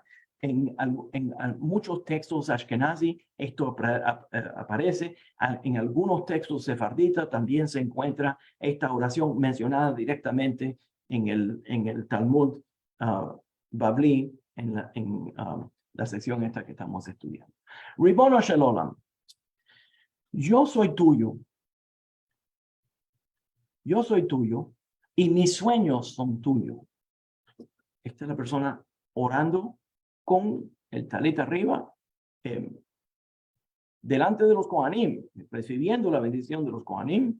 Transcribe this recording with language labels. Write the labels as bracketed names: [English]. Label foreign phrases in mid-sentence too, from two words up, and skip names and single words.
[Spanish] En muchos textos ashkenazi esto aparece. En algunos textos sefarditas también se encuentra esta oración mencionada directamente en el Talmud Babli, en la sección esta que estamos estudiando. [Hebrew] ריבונו של עולם, [Spanish] yo soy tuyo y mis sueños son tuyos. Esta es la persona orando con el talit arriba, delante de los Kohanim, recibiendo la bendición de los Kohanim.